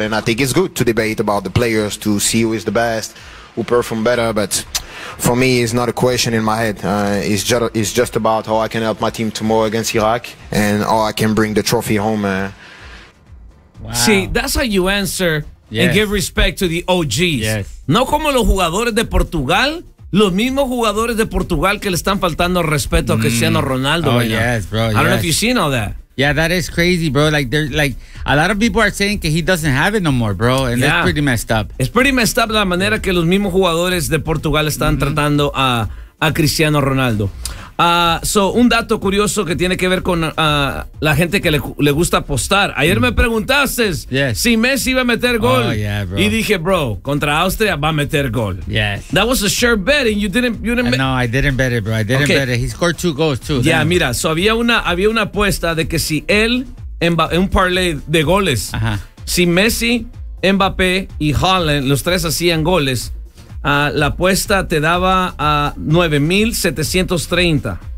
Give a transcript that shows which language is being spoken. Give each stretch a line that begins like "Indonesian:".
English: And I think it's good to debate about the players to see who is the best, who perform better. But for me, it's not a question in my head. It's just about how I can help my team tomorrow against Iraq and how I can bring the trophy home. See, that's how you answer and give respect to the OGs. Yes.
Spanish: No como los jugadores de Portugal. Los mismos jugadores de Portugal que le están faltando respeto a Cristiano Ronaldo.
English: Oh, right? Yes, bro. I don't know if you've seen all that. Yeah, that is crazy, bro. Like, a lot of people are saying that he doesn't have it no more, bro. And that's pretty messed up.
Spanish: Es
English: pretty messed up
Spanish: la manera que los mismos jugadores de Portugal están tratando a Cristiano Ronaldo. Un dato curioso que tiene que ver con la gente que le gusta apostar. Ayer me preguntaste si Messi iba a meter gol.
English: Oh, yeah, bro.
Spanish: Y dije, bro, contra Austria va a meter gol.
English: Yes. That was a sure bet and you didn't No, I didn't bet it, bro. I didn't bet it. He scored two goals, too. Yeah, damn.
Spanish: Mira, so había una apuesta de que si él, en un parlay de goles, si Messi, Mbappé y Haaland, los tres hacían goles, la apuesta te daba a 9,730.